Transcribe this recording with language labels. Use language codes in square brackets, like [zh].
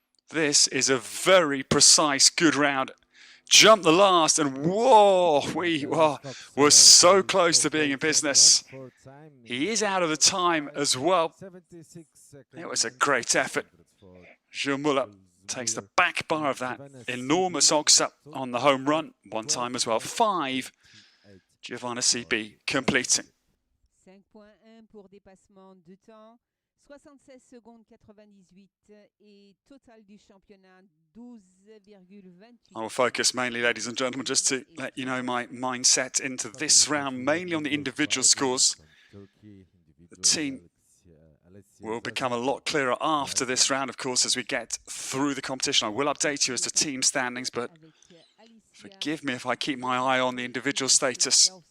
[en] This is a very precise, good round. Jump the last, and whoa, we were so close to being in business. He is out of the time as well. It was a great effort. Gill Muller takes the back bar of that enormous oxer on the home run. One time as well. 5. Giovanna CB completing. [fr] 5.1 pour dépassement de temps. 76 secondes 98 et total du championnat 12,28. [en] I will focus mainly, ladies and gentlemen, just to let you know my mindset into this round, mainly on the individual scores. The team will become a lot clearer after this round, of course, as we get through the competition. I will update you as to team standings, but forgive me if I keep my eye on the individual status.